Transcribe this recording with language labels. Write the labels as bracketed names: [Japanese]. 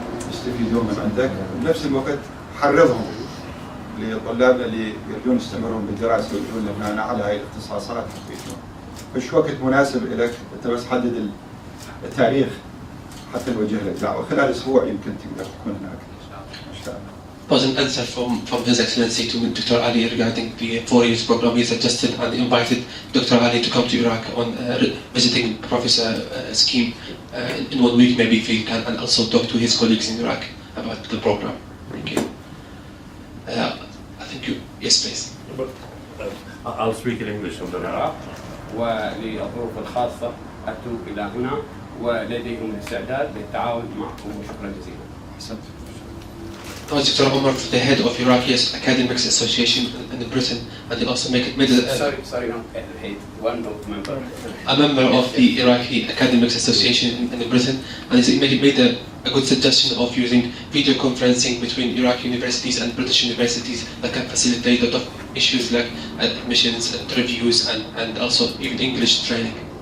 [Arabic] يستفيدون من عندك، وبنفس الوقت حرضهم لطلابنا اللي يريدون يستمرون بالدراسة ويقولون أن أنا على هاي الاختصاصات فش وقت مناسب لك، أنت بس حدد التاريخ حتى نوجه لك دعوة خلال أسبوع يمكن تقدر تكون هناك إن شاء الله. [English] Was an answer from His Excellency to Dr. Ali regarding the 4 years program. He suggested and invited Dr. Ali to come to Iraq on visiting professor scheme in 1 week maybe if he can, and also talk to his colleagues in Iraq about the program. Thank you. I think you, yes please. I'll speak in English on the Iraq. [Arabic] وللظروف الخاصة أتوا إلى هنا ولديهم الاستعداد للتعاون معكم، وشكرا جزيلا. أحسنت. [English] Dr. Omar, the head of Iraqi Academics Association in Britain, and they also made Sorry, not head, one member. A member of the Iraqi Academics Association in Britain, and he made a good suggestion of using video conferencing between Iraqi universities and British universities that can facilitate a lot of issues like admissions, interviews, and also even English training.